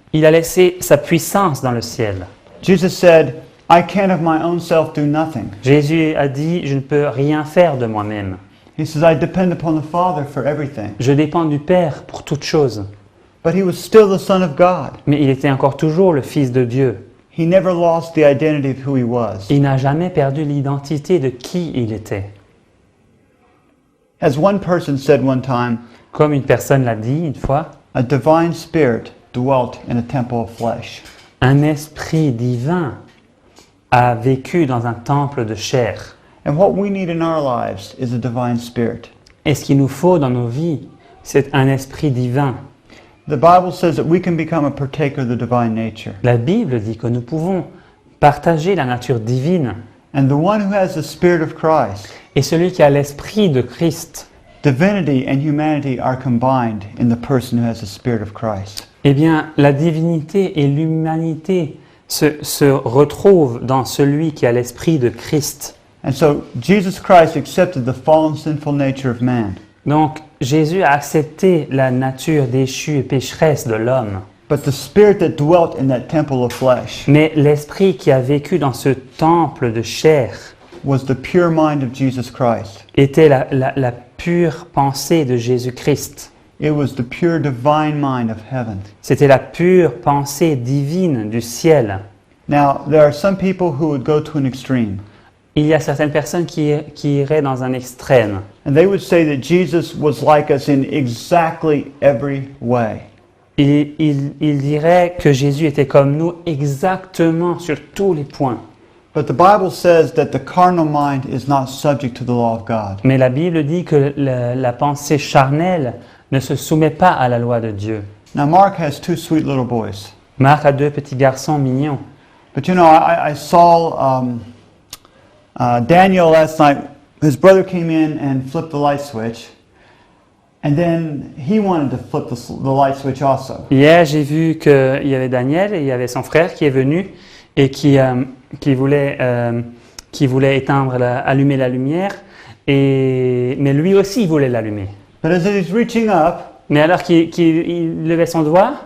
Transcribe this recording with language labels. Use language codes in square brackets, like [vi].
[fr] Il a laissé sa puissance dans le ciel. [en] Jesus said, I can of my own self do nothing. [fr] Jésus a dit, je ne peux rien faire de moi-même. [en] He says, I depend upon the Father for everything. [fr] Je dépends du Père pour toute chose. [en] But he was still the Son of God. [fr] Mais il était encore toujours le Fils de Dieu. [en] He never lost the identity of who he was. [fr] Il n'a jamais perdu l'identité de qui il était. [en] As one person said one time, [fr] Comme une personne l'a dit une fois, [en] a divine spirit dwelt in a temple of flesh. [fr] un esprit divin a vécu dans un temple de chair. [en] And what we need in our lives is a divine spirit. [fr] Et ce qu'il nous faut dans nos vies, c'est un esprit divin. [en] The Bible says that we can become a partaker of the divine nature. [fr] La Bible dit que nous pouvons partager la nature divine. [en] And the one who has the spirit of Christ, [fr] Et celui qui a l'esprit de Christ, [en] divinity and humanity are combined in the person who has the spirit of Christ. [fr] eh bien, la divinité et l'humanité se retrouvent dans celui qui a l'esprit de Christ. [en] And so Jesus Christ accepted the fallen sinful nature of man. [fr] Donc, Jésus a accepté la nature déchue et pécheresse de l'homme. [en] But the spirit that dwelt in that temple of flesh [fr] Mais l'esprit qui a vécu dans ce temple de chair [en] was the pure mind of Jesus Christ. [fr] était la pure pensée de Jésus-Christ. [en] It was the pure divine mind of heaven. [fr] C'était la pure pensée divine du ciel. [en] Now, there are some people who would go to an extreme, [fr] Il y a certaines personnes qui iraient dans un extrême. [en] and they would say that Jesus was like us in exactly every way. [fr] Il dirait que Jésus était comme nous exactement sur tous les points. [en] But the Bible says that the carnal mind is not subject to the law of God. [fr] Mais la Bible dit que la pensée charnelle ne se soumet pas à la loi de Dieu. [en] Now, Mark has two sweet little boys. [fr] Marc a deux petits garçons mignons. [en] But you know, I saw Daniel last night. His brother came in and flipped the light switch. And then he wanted to flip the light switch also. [fr] Hier, j'ai vu qu'il y avait Daniel et il y avait son frère qui est venu et qui voulait éteindre, allumer la lumière. Mais lui aussi, il voulait l'allumer. [en] But as he's reaching up, [fr] Mais alors qu'il levait son doigt,